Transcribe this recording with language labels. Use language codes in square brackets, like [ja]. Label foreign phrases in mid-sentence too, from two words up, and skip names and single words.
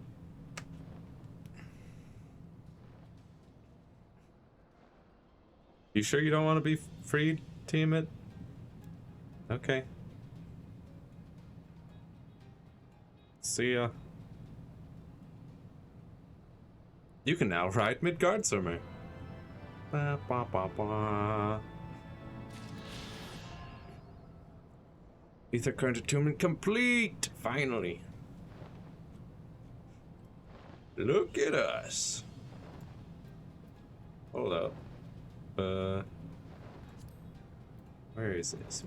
[en] You sure you don't want to be freed, Tiamat? Okay. See ya. You can now ride Midgardsormr. Ba ba ba ba. Ether current attunement complete! Finally. Look at us. Hold up. Where is this?